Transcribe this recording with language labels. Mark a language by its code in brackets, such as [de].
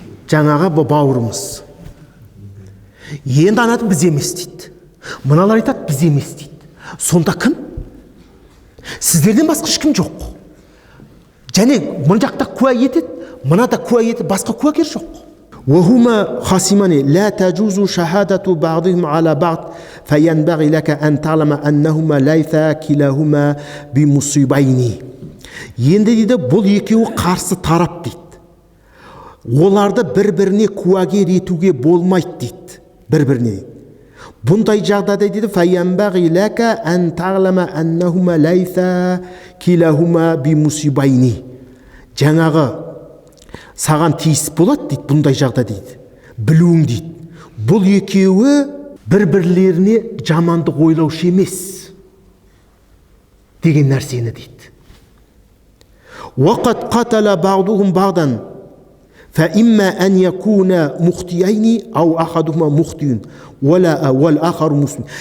[kk] Жаңаға бауырымыз. Енді анады біз емес дейді. Мыналар айтады, біз емес дейді. Сонда кім? Сіздерден басқа ешкім жоқ. Және мұн жақта куә етеді, мынада куә етеді, басқа куәгер жоқ. [ar] وهما خصمان لا تجوز شهادة بعضهم على بعض فينبغي لك أن تعلم أنهما ليس كلاهما بمصيبين. [kk] Енді дейді, бұл екеуі қарсы тарап дейді. Оларды бір-біріне куәгер етуге болмайды дейді. Бір-біріне. Бұндай жағдайда дейді, [ar] فينبغي لك أن تعلم أنهما ليس كلاهما بمصيبين. [kk] Жаңағы саған тиіс болады дейді, бұндай жағда дейді. Білуің дейді. Бұл екеуі бір-бірлеріне жамандық ойлаушы емес деген нәрсені дейді. [ar] وَقَدْ قَتَلَ بَعْضُهُمْ بَعْضًا فَإِمَّا أَنْ يَكُونَ مُخْطِئَيْنِ أَوْ أَحَدُهُمَا مُخْطِئٌ وَالْآخَرُ مُصِيبٌ.